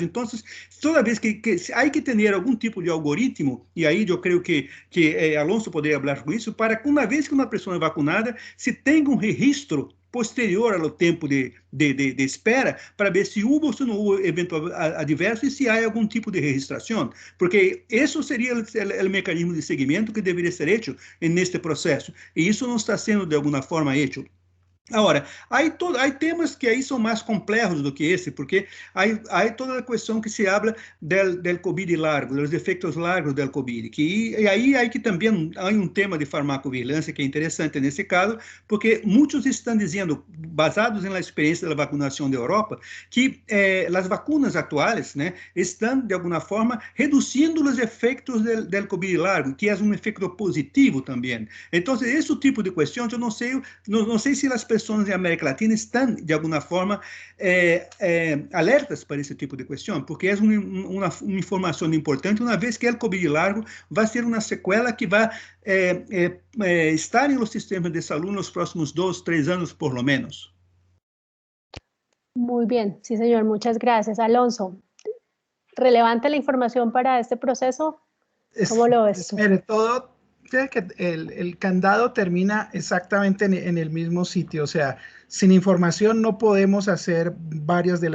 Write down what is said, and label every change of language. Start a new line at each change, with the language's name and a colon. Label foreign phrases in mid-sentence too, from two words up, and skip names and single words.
Portuguese: Então, toda vez que há que ter algum tipo de algoritmo, e aí eu creio que Alonso poderia falar com isso, para que uma vez que uma pessoa é vacunada, se tenha um registro posterior ao tempo de espera, para ver se houve ou se não houve evento adverso e se há algum tipo de registração, porque isso seria o mecanismo de seguimento que deveria ser feito neste processo, e isso não está sendo de alguma forma feito. Agora, há temas que aí são mais complexos do que esse, porque há toda a questão que
Spanish: se habla del COVID largo,
Portuguese: dos efeitos largos del COVID, e aí que também há tema de farmacovigilância que é interessante nesse caso, porque muitos estão dizendo, basados na experiência da vacunação da Europa, que as vacunas atuais, né, estão, de alguma forma, reduzindo os efeitos
Spanish: del COVID largo,
Portuguese: que é um efeito positivo também. Então, esse tipo de questões, eu não sei se as pessoas na América Latina estão, de alguma forma, alertas para esse tipo de questão, porque é uma informação importante, uma vez que o Covid largo vai ser uma sequela que vai estar nos sistemas de saúde nos próximos 2, 3 anos,
Spanish: por lo menos. Muy bien, sí, señor, muchas gracias. Alonso, ¿relevante la información para este proceso? ¿Cómo lo ves? Mire, que el candado termina exactamente en el mismo sitio, o sea, sin información no podemos hacer varias de